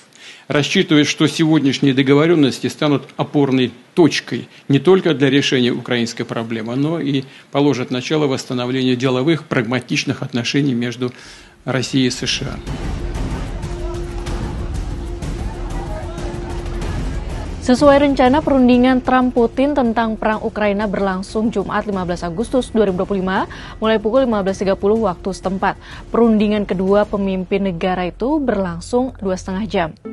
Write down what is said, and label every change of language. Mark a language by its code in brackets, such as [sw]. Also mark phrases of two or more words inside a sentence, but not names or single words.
[ru] Рассчитывает, что сегодняшние договоренности станут опорной точкой не только для решения украинской проблемы, но и положат начало восстановлению деловых, прагматичных отношений между Россией и США. [id] Sesuai rencana, perundingan Trump-Putin tentang perang Ukraina berlangsung Jumat 15 Agustus 2025 mulai pukul 15.30 waktu setempat. Perundingan kedua pemimpin negara itu berlangsung 2,5 jam.